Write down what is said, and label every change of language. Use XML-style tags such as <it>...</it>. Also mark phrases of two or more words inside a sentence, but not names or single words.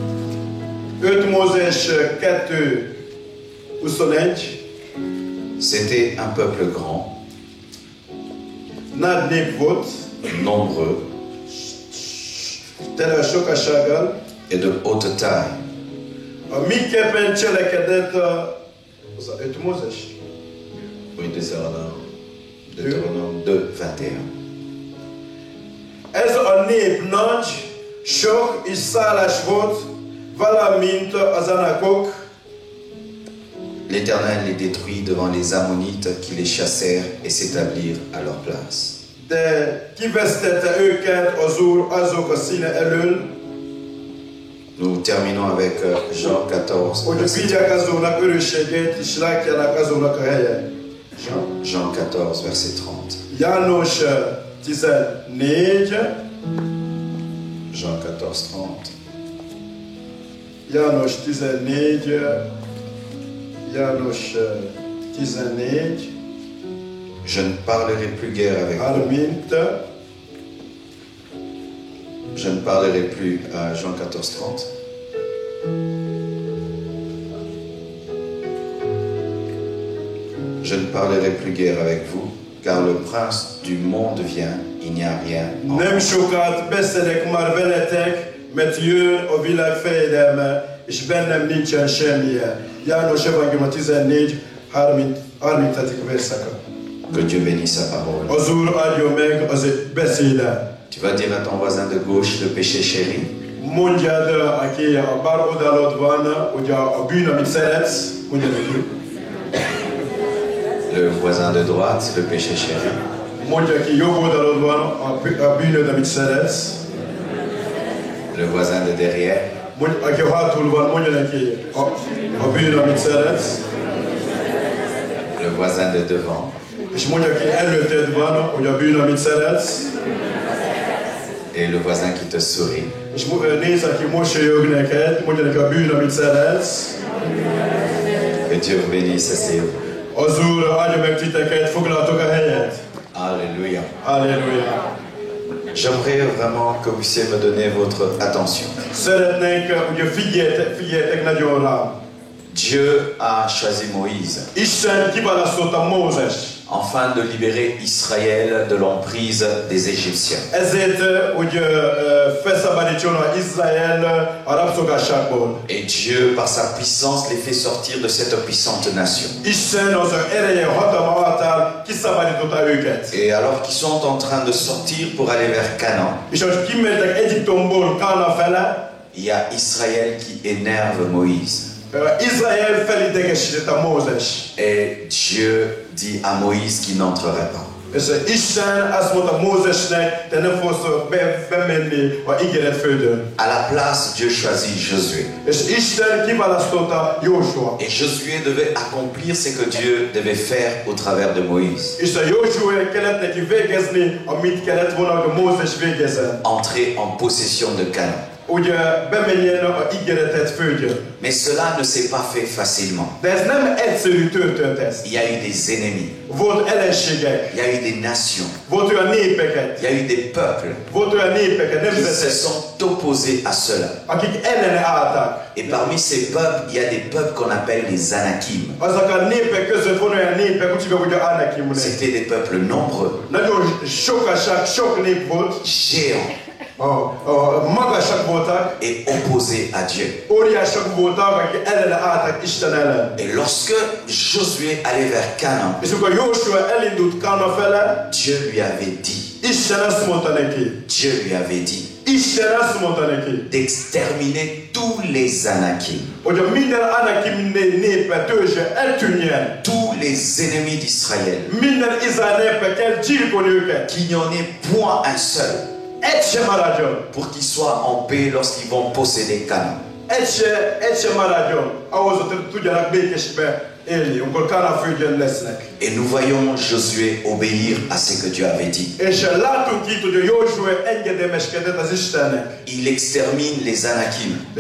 <fr>C'était un peuple grand, nombreux et de haute taille. Oui, Deutéronome 2, 21.</fr> <hu>Ez a nép nagy, sok és szálás volt, valamint az anakok.</hu> <fr>L'Éternel les détruit devant les Ammonites qui les chassèrent et s'établirent à leur place.</fr> <hu>De kivesztette őket az Úr azok a színe elől,</hu> <fr>Nous terminons avec Jean 14.</fr> <hu>hogy vigyák azoknak örökségét, és látjanak azoknak a helyet.</hu> <fr>Jean 14, verset 30.</fr> <hu>János 14.</hu> <fr>Jean 14, 30.</fr> <hu>János 14. János 14.</hu> <fr>Je ne parlerai plus guère avec vous. 30. Je ne parlerai plus à Jean 14, 30. Je ne parlerai plus guère avec vous, car le prince du monde vient, il n'y a rien en</fr> <hu>Nem sokat beszélek már veletek, mert jön a világ fejedelme, és bennem nincsen semmilyen. János Evangélium 14, 30. verszaka.</hu> <fr>Que Dieu bénisse sa parole.</fr> <hu>Az Úr áldjon meg az beszédet.</hu> <fr>Tu vas dire à ton voisin de gauche le péché chéri.</fr> <hu>Mondjad, aki a bal oldalod van, hogy a bűn, amit szeretsz, mondjad neki.</hu> <fr>Le voisin de droite, le péché chéri.</fr> <hu>Mondja ki, jobb oldalod van, a bűnöd, amit szeretsz.</hu> <fr>Le voisin de derrière.</fr> <hu>Aki hátul van, mondja neki a bűn, amit szeretsz.</hu> <fr>Le voisin de devant.</fr> <hu>És mondja ki, előtted van, hogy a bűn, amit szeretsz.</hu> <fr>Et le voisin qui te sourit.</fr> <hu>És nézd, aki mosolyog neked, mondja neki a bűn, amit szeretsz.</hu> <fr>Que Dieu vous bénisse, asseyez-vous.</fr> <hu>Az Úr áldja meg titeket, foglaltok a helyet.</hu> <fr>Alléluia. Alléluia. J'aimerais vraiment que vous puissiez me donner votre attention.</fr> <hu>Szeretnénk, hogy figyeljetek nagyon rám.</hu> <fr>Dieu a choisi Moïse</fr> <hu>Isten kiválasztotta Mózest.</hu> <fr>afin de libérer Israël de l'emprise des Égyptiens.</fr> <hu>Ezért, hogy felszabadítson Izrael a rabszolgasságból.</hu> <fr>Et Dieu, par sa puissance, les fait sortir de cette puissante nation.</fr> <hu>Isten az ereje, hatalma által kiszabadította őket.</hu> <fr>Et alors qu'ils sont en train de sortir pour aller vers Canaan,</fr> <hu>És ahogy kimentek Egyiptomból Kána fele,</hu> <fr>il y a Israël qui énerve Moïse.</fr> <hu>Izrael felidegesítette Mózes.</hu> <fr>Et Dieu dit à Moïse qu'il n'entrerait pas.</fr> <hu>És Isten azt mondta Mózesnek, te nem fogsz bemenni a ígéret földön.</hu> <fr>À la place, Dieu choisit Josué.</fr> <hu>És Isten kiválasztotta Jósua.</hu> <fr>Et Josué devait accomplir ce que Dieu devait faire au travers de Moïse.</fr> <hu>És a Jósua kellett neki végezni, amit kellett volna, hogy Mózes végezzen.</hu> <fr>Entrer en possession de Canaan.</fr> <hu>Hogy bemenjen a ígéretet földjön.</hu> <fr>Mais cela ne s'est pas fait facilement.</fr> <hu>De ez nem egyszerű történt ez.</hu> <fr>Il y a eu des ennemis.</fr> <hu>Volt ellenségek.</hu> <fr>Il y a eu des nations.</fr> <hu>Volt olyan népeket.</hu> <fr>Il y a eu des peuples</fr> <hu>Volt olyan népeket,</hu> <fr>qui se</fr> <hu>nemzetek,</hu> <fr>sont opposés à cela.</fr> <hu>akik ellene álltak.</hu> <fr>Et parmi ces peuples, il y a des peuples qu'on appelle les Anakim.</fr> <hu>Azok a népek között van olyan népek, úgy hívják, hogy a Anakim.</hu> <fr>C'était des peuples nombreux,</fr> <hu>Nagyon sokaság, sok nép volt.</hu> <fr>géants</fr> <hu>Magasak voltak.</hu> <fr>et opposés à Dieu.</fr> <hu>Óriások voltak, akik ellene álltak Isten ellen.</hu> <fr>Et lorsque Josué allait vers Canaan,</fr> <hu>És amikor Jósua elindult Kána fele,</hu> <fr>Dieu lui avait dit,</fr> <hu>Isten azt mondta neki.</hu> <fr>Dieu lui avait dit</fr> <hu>Isten azt mondta neki,</hu> <fr>d'exterminer tous les Anakim,</fr> <hu>hogy a minden Anakim népe, törzse eltűnjen.</hu> <fr>tous les ennemis d'Israël,</fr> <hu>Minden Izrael népe kell gyilkolni őket.</hu> <fr>qu'il n'y en ait point un seul,</fr> <hu>Egy sem maradjon.</hu> <fr>pour qu'ils soient en paix lorsqu'ils vont posséder Canaan. Et nous voyons Josué obéir à ce que Dieu avait dit. Il extermine les Anakim.</fr>